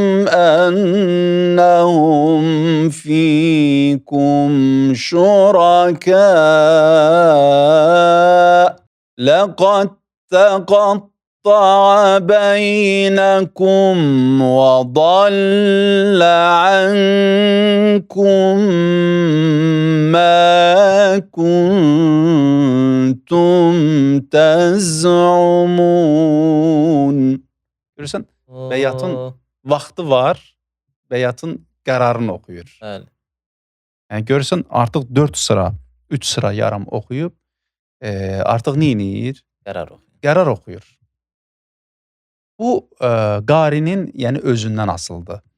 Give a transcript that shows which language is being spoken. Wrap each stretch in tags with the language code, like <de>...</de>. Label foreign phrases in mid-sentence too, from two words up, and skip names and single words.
<ar>أَنَّهُمْ فِيكُمْ شُرَكَاءُ لَقَدْ تَقَطَّعَ بَيْنَكُمْ وَضَلَّ عَنْكُمْ مَا كُنْتُمْ تَزْعُمُونَ.</ar> <az>Görürsən, bəyatın vaxtı var, bəyatın qərarını oxuyur. Bəli. Yəni görürsən, artıq 4 sıra, 3 sıra yarım oxuyub, artıq nə edir? Qərar oxuyur. Bu qarinin yəni özündən asılıdır.</az>